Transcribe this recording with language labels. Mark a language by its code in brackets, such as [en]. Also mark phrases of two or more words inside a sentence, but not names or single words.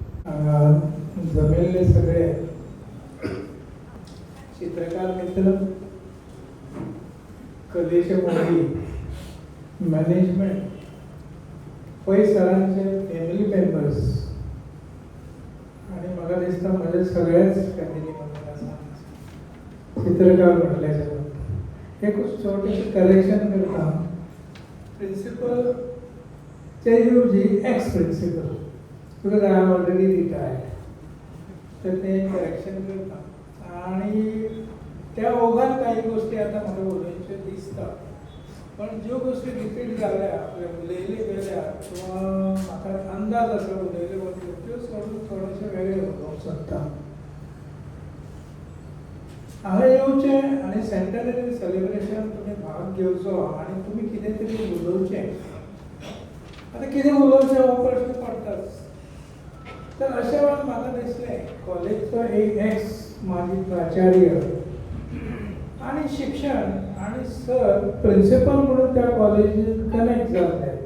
[kok] जमेल्ले सगळे चित्रकार मित्र कलेचे मोगी मॅनेजमेंट पै सरांचे [en] family members [kok] आणि म्हाका दिसता म्हजे सगळेच फॅमिली मेंबर आसा चित्रकार म्हटल्याच्या एक छोटेशें करेक्शन करता प्रिंसिपल चे जी [en] ex principal because I am already retired [kok] तर ते करेक्शन करता आणि [mr] त्या ओघात काही गोष्टी आता मला [kok] उलयच्यो दिसता पण ज्यो गोष्टी रिपीट जाल्या आपल्या उलयले गेल्या किंवा म्हाका अंदाज आसा उलयले वचून त्यो सोडून थोडेशे वेगळे उलोवंक सोदता हांगा येवचें आनी [en] centenary celebration [kok] तुमी भाग घेवचो आनी तुमी कितें तरी उलोवचें आतां कितें उलोवचें हो प्रश्न पडटाच तर अशा वेळार म्हाका दिसलें कॉलेजचो एक एक्स माजी प्राचार्य आणि शिक्षण आणि सर प्रिन्सिपल म्हणून त्या कॉलेजीत कनेक्ट जाल्ले